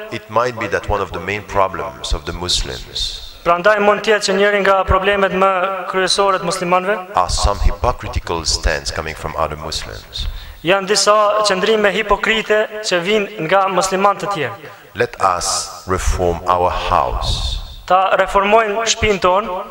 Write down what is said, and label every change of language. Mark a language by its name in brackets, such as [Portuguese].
[English] It might be that one of the main problems of the Muslims [Albanian] Prandaj mund të jetë që njëri nga problemet më kryesore të muslimanëve [English] are some hypocritical stands coming from other Muslims. [Albanian] Janë disa qëndrime hipokrite që vijnë nga muslimanë të tjerë. [English] Let us reform our house. [Albanian] Ta reformojmë shtëpinë tonë